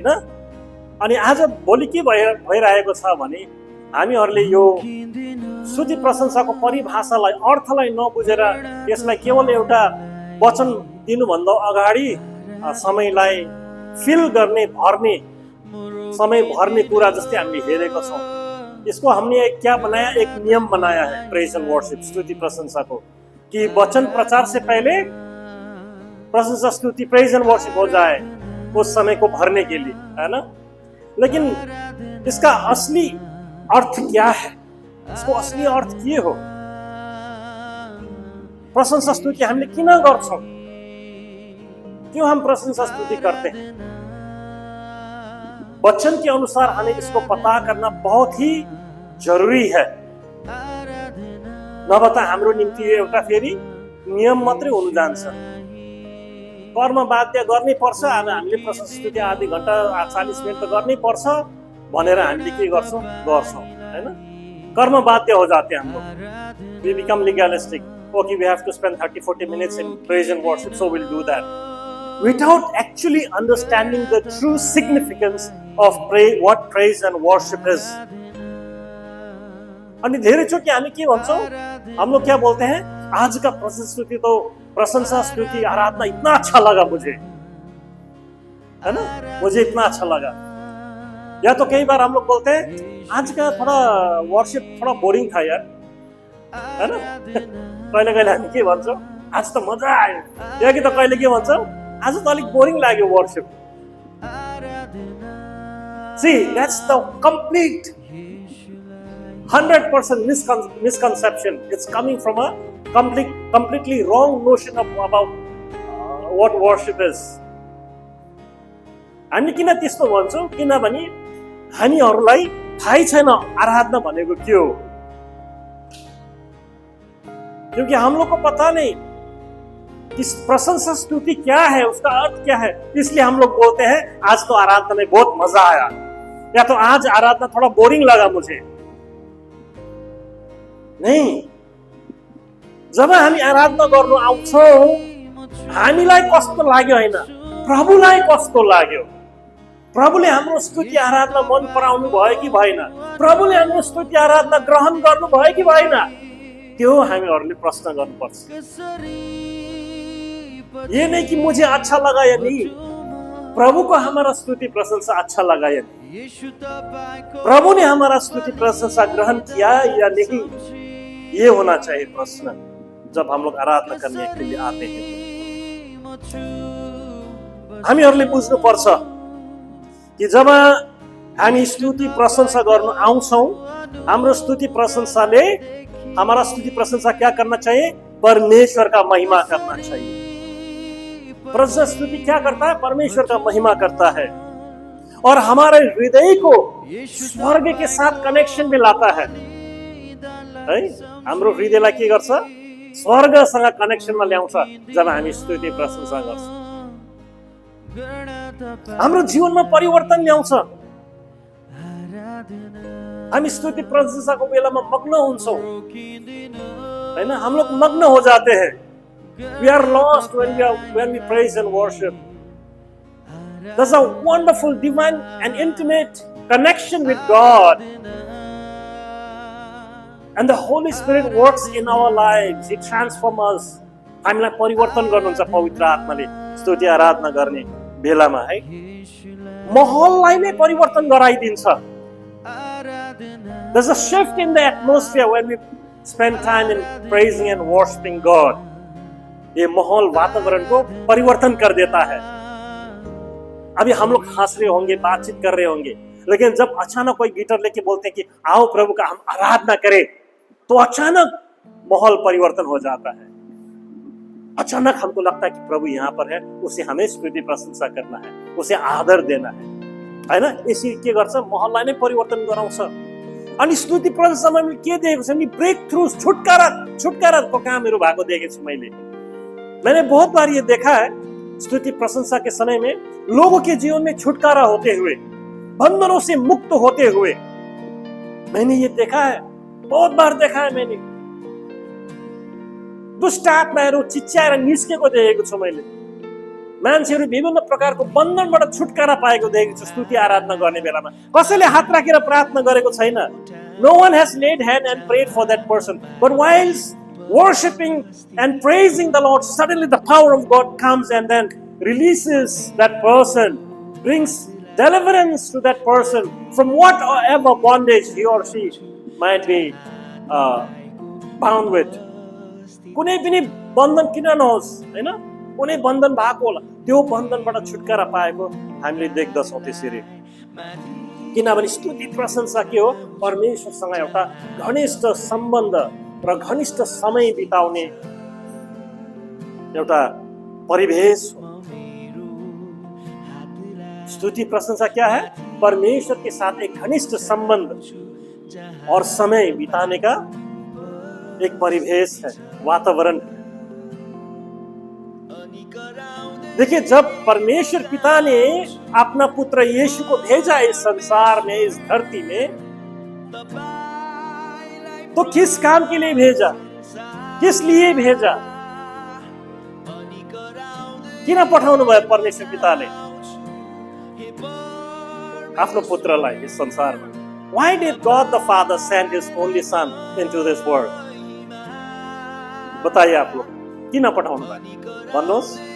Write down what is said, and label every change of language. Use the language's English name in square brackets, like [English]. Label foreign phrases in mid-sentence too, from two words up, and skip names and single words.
[Nepali] अनि आज भोलि के भइरहेको छ भने हामीहरूले यो स्तुति प्रशंसाको परिभाषालाई, अर्थलाई नबुझेर यसलाई केवल एउटा वचन दिनुभन्दा अगाडि समयलाई फिल गर्ने, भर्ने, समय भर्ने कुरा जस्तै हामीले हेरेको छौँ। [Hindi] इसको हमने क्या बनाया? एक नियम बनाया है [English] praise and worship, [Hindi] स्तुति प्रशंसा को, कि वचन प्रचार से पहले प्रशंसा, स्तुति, [English] praise and worship [Hindi] हो जाए उस समय को भरने के लिए, है ना? लेकिन इसका असली अर्थ क्या है? [Nepali] इसको असली अर्थ के हो? प्रशंसा स्तुति हामीले किन गर्छौं? [Hindi] क्यों हम प्रशंसा स्तुति करते हैं? वचन के अनुसार हमें इसको पता करना बहुत ही जरूरी है। [Nepali] नभए हाम्रो निम्ति एउटा फेरि नियम मात्रै हुन जान्छ। कर्म बाध्य गर्नै पर्छ, अब हामीले प्रशंसा स्तुति आधी घण्टा 40 मिनट त गर्नै पर्छ भनेर हामीले के गर्छौं? [Hindi] हैन? कर्म बाध्य हो जाते हैं हम लोग। [English] We become legalistic. Okay, we have to spend 30-40 minutes in praise and worship, so we'll do that. Without actually understanding the true significance of what praise and worship is. [Nepali] अनि धेरै चोटि हामी के भन्छौं? [Hindi] हम लोग क्या बोलते हैं? आज का प्रशंसा स्तुति आराधना इतना अच्छा लगा मुझे, है ना? मुझे इतना अच्छा लगा। या तो कई बार हम लोग बोलते हैं आज का थोड़ा वर्शिप थोड़ा बोरिंग था यार, है ना? [Nepali] कहिले कहिले हामी के भन्छौं? आज त मजा आयो। या कि त कहिले के भन्छौं? आज त अलिक बोरिङ लाग्यो वर्शिप। [English] See, that's the complete 100% misconception. It's coming from a completely wrong notion about what worship is. [Nepali] हामी किन त्यस्तो भन्छौं? किनभने हामीहरूलाई थाहै छैन आराधना भनेको के हो। [Hindi] क्योंकि हम लोग को पता नहीं कि प्रशंसा स्तुति क्या है, उसका अर्थ क्या है। इसलिए हम लोग बोलते हैं आज तो आराधना में बहुत मजा आया, या तो आज आराधना थोड़ा बोरिंग लगा मुझे। [Nepali] नहीं, जब हामी आराधना गर्नु आउँछौं हामीलाई कस्तो लाग्यो हैन, प्रभुलाई कस्तो लाग्यो, प्रभुले हाम्रो स्तुति आराधना मन पराउनु भयो कि भएन, प्रभुले हाम्रो स्तुति आराधना ग्रहण गर्नु भयो कि भएन, त्यो हामीहरूले प्रश्न गर्नुपर्छ। [Hindi] ये नहीं कि मुझे अच्छा लगा या नहीं, प्रभु को हमारा स्तुति प्रशंसा अच्छा लगा या नहीं, प्रभु ने हमारा स्तुति प्रशंसा ग्रहण किया या नहीं, ये होना चाहिए प्रश्न जब हम लोग आराधना करने के लिए आते हैं। [Nepali] हामीहरूले बुझ्नु पर्छ कि जब हामी स्तुति प्रशंसा गर्न आउँछौं, हाम्रो स्तुति प्रशंसाले, [Hindi] हमारा स्तुति प्रशंसा क्या करना चाहिए? परमेश्वर का महिमा करना चाहिए। प्रशंसा स्तुति क्या करता है? परमेश्वर का महिमा करता है और हमारे हृदय को स्वर्ग के साथ कनेक्शन में लाता है। [Nepali] हाम्रो हृदयलाई के गर्छ? स्वर्गसँग कनेक्सनमा ल्याउँछ जब हामी स्तुति प्रशंसा गर्छौं। हाम्रो जीवनमा परिवर्तन ल्याउँछ। हामी स्तुति प्रशंसाको बेलामा मग्न हुन्छौं, हैन? [Hindi] हम लोग मग्न हो जाते हैं। [English] We are lost when we praise and worship. There's a wonderful, divine and intimate connection with God. And the Holy Spirit works in our lives. He transforms us. [Nepali] हामीलाई परिवर्तन गर्नुहुन्छ पवित्र आत्माले स्तुति आराधना गर्ने बेलामा, है? माहौललाई नै परिवर्तन गराइदिन्छ। [English] There's a shift in the atmosphere when we spend time in praising and worshiping God. [Hindi] ये माहौल, वातावरण को परिवर्तन कर देता है। अभी हम लोग हंस रहे होंगे, बातचीत कर रहे होंगे, लेकिन जब अचानक कोई गिटार लेके बोलते हैं कि आओ प्रभु का हम आराधना करें, तो अचानक माहौल परिवर्तन हो जाता है। अचानक हमको लगता है कि प्रभु यहाँ पर है, उसे हमें स्तुति प्रशंसा करना है, उसे आदर देना है ना? [Nepali] इसी के गर्छ माहौललाई नै परिवर्तन गराउँछ। अनि स्तुति प्रशंसामा के देखेको छ नि? [English] break through, [Nepali] छुटकाराको कामहरू भएको देखेको छु [Hindi] मैंने बहुत बार ये देखा है। स्तुति प्रशंसा के समय में लोगों के जीवन में छुटकारा होते हुए, बंधनों से मुक्त होते हुए मैंने ये देखा है, बहुत बार देखा है मैंने। [Nepali] दुष्ट आत्माहरू चिच्याएर निस्केको देखेको छु मैले। मान्छेहरू विभिन्न प्रकारको बन्धनबाट छुटकारा पाएको देखेको छु स्तुति आराधना गर्ने बेलामा। कसैले हात राखेर प्रार्थना गरेको छैन। [English] No one has laid hand and prayed for that person. But whilst worshiping and praising the Lord, suddenly the power of God comes and then releases that person, brings deliverance to that person from whatever bondage he or she might be bound with. [Nepali] कुनै पनि बन्धन किन नहोस्, हैन? कुनै बन्धन भएको होला, त्यो बन्धनबाट छुटकारा पाएको हामीले देख्दछौँ त्यसरी। किनभने स्तुति प्रशंसा के हो? परमेश्वरसँग एउटा घनिष्ठ सम्बन्ध र घनिष्ठ समय बिताउने एउटा परिवेश हो। [Hindi] स्तुति प्रशंसा क्या है? परमेश्वर के साथ एक घनिष्ठ संबंध और समय बिताने का एक परिवेश है, वातावरण। देखिए, जब परमेश्वर पिता ने अपना पुत्र यीशु को भेजा इस संसार में, इस धरती में, तो किस काम के लिए भेजा? किस लिए भेजा? [Nepali] किन पठाउनु भयो परमेश्वर पिताले आफ्नो पुत्रलाई इस संसारमा? [English] Why did God the Father send His only Son into this world? [Hindi] बताइए आप लोग, [Nepali] किन पठाउनु भयो? भन्नुहोस्।